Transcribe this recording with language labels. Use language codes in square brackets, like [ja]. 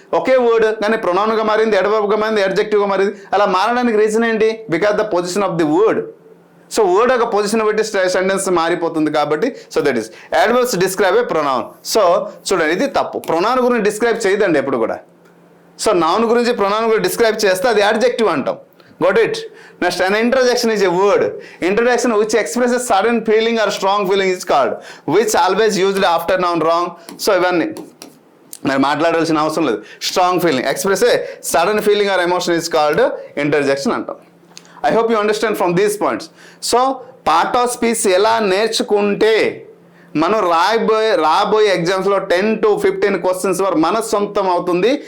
[te] ఒకే word కానీ ప్రొనౌన్గా మారింది, అడ్వర్బ్గా మారింది, అడ్జెక్టివ్గా మారింది. అలా మారడానికి రీజన్ ఏంటి? [en] Because the position of the word. [te] So word ఒక పొజిషన్ బట్టి సెంటెన్స్ మారిపోతుంది కాబట్టి. [en] So that is adverbs describe a pronoun. [te] So చూడండి, ఇది తప్పు. ప్రొనౌన్ గురించి డిస్క్రైబ్ చేయదండి ఎప్పుడు కూడా. సో నౌన్ గురించి ప్రొనౌన్ గురించి డిస్క్రైబ్ చేస్తే అది అడ్జెక్టివ్ అంటాం. [en] Got it? Next, an interjection is a word. Interjection which expresses sudden feeling or strong feeling is called. Which always used after noun, wrong. [te] So ఇవన్నీ మరి మాట్లాడాల్సిన అవసరం లేదు. [en] strong feeling express a sudden feeling or emotion is called interjection [te] అంటాం. [en] I hope you understand from these points. [te] So part of speech ఎలా నేర్చుకుంటే మనం రాబోయే ఎగ్జామ్స్లో 10 to 15 క్వశ్చన్స్ వరకు మన సొంతం అవుతుంది.